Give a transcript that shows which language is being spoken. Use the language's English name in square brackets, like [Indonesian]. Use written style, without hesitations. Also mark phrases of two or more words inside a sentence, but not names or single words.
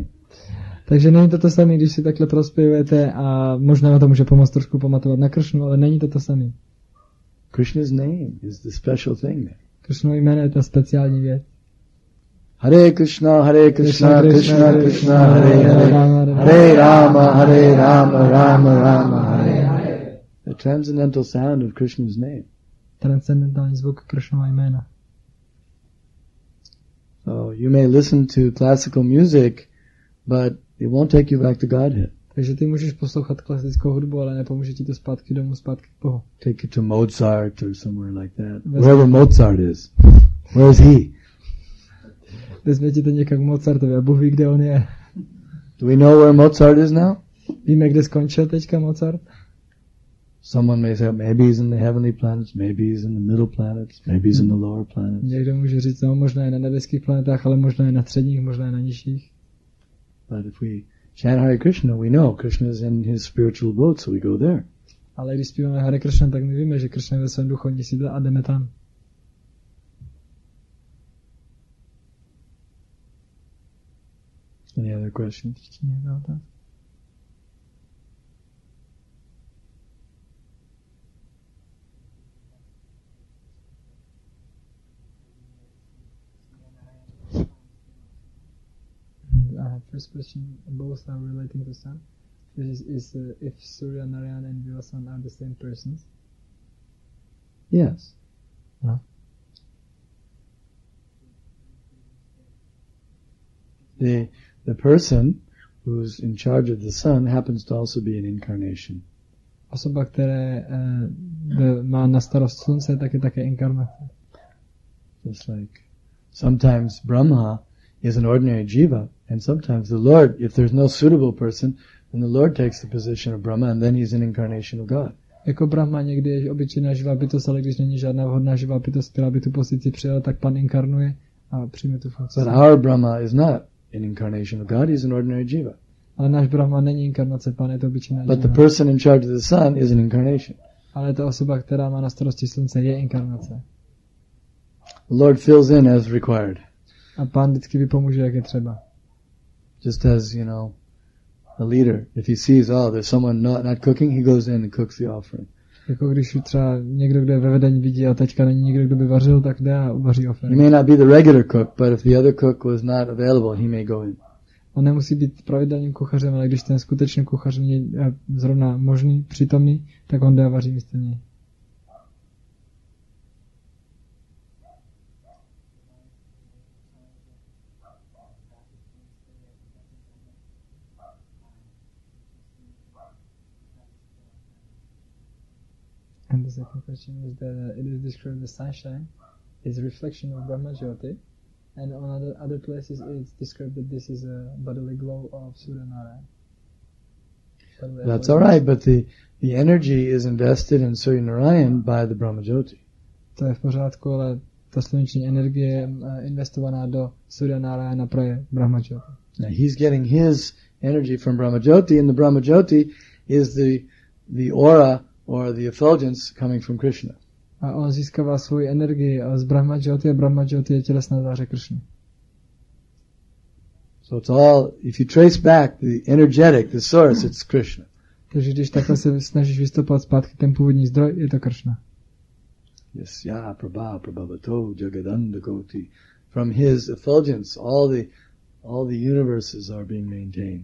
[Czech] Takže není to to samé, když si takhle prospěvujete a možná na to může pomoct trošku pamatovat na Krishnu, ale není to to samé. [English] Krishna's name is the special thing there. [Czech] Krishnovo jméno je ta speciální věc. [Sanskrit] Hare Krishna, Krishna Krishna, Hare Hare, Hare Rama, Rama Rama, Hare Hare. [English] The transcendental sound of Krishna's name. [Czech] Transcendentální zvuk Krishnova jména. [English] So you may listen to classical music, but it won't take you back to Godhead. [Czech] Takže ty můžeš poslouchat klasickou hudbu, ale nepomůže ti to zpátky domů, zpátky k Bohu. [English] Take you to Mozart or somewhere like that. Wherever Mozart is. Where is he? [Czech] Vezme ti to někam k Mozartovi a Bůh ví, kde on je. [English] Do we know where Mozart is now? [Czech] Víme, kde skončil teďka Mozart? [English] Someone may say, maybe he's in the heavenly planets, maybe he's in the middle planets, maybe he's in the lower planets. [Czech] Někdo může říct, no, možná je na nebeských planetách, ale možná je na středních, možná je na nižších. [English] But if we chant Hare Krishna, we know Krishna is in his spiritual abode, so we go there. [Czech] Ale když zpíváme Hare Krishna, tak my víme, že Krishna je ve svém duchovní sídle a jdeme tam. [English] Any other questions? [Czech] Někdo otázka? [English] First question, both are relating to sun. This is if Surya Narayana and Vivasan are the same persons. Yes. No. The person who's in charge of the sun happens to also be an incarnation. [Czech] Osoba, která má na starost slunce, tak je také inkarnace. [English] Just like sometimes Brahma is an ordinary jiva, and sometimes the Lord, if there's no suitable person, then the Lord takes the position of Brahma, and then he's an incarnation of God. [Czech] Jako Brahma někdy je obyčejná živá bytost, ale když není žádná vhodná živá bytost, která by tu pozici přijala, tak Pan inkarnuje a přijme tu funkci. [English] But our Brahma is not an incarnation of God, he's an ordinary jiva. [Czech] Ale náš Brahma není inkarnace, Pan je to obyčejná živa. [English] But the person in charge of the sun is an incarnation. [Czech] Ale ta osoba, která má na starosti slunce, je inkarnace. [English] The Lord fills in as required. [Czech] A Pán vždycky vypomůže, jak je třeba. [English] Just as, a leader, if he sees, there's someone not cooking, he goes in and cooks the offering. [Czech] Jako když třeba někdo, kdo je ve vedení, vidí a teďka není nikdo, kdo by vařil, tak jde a uvaří offering. [English] He may not be the regular cook, but if the other cook was not available, he may go in. [Czech] On nemusí být pravidelným kuchařem, ale když ten skutečný kuchař je zrovna možný, přítomný, tak on jde a vaří místo něj. [English] And the second question is that it is described as sunshine is a reflection of Brahma Jyoti, and on other places it's described that this is a bodily glow of Surya Narayana. That's all right, but the energy is invested in Surya Narayan by the Brahma Jyoti. [Czech] To je v pořádku, ale ta sluneční energie je investovaná do Surya Narayana právě Brahma Jyoti. [English] Now he's getting his energy from Brahma Jyoti, and the Brahma Jyoti is the aura or the effulgence coming from Krishna. [Czech] A on získává svoji energii z Brahma Jyoti a Brahma Jyoti je tělesná záře Krishny. [English] So it's all, if you trace back the energetic, the source, it's Krishna. [Czech] Takže když takhle se snažíš vystupovat zpátky ten původní zdroj, je to Krishna. [Sanskrit] Yasya prabhavato jagadanda koti. [English] From his effulgence, all the universes are being maintained.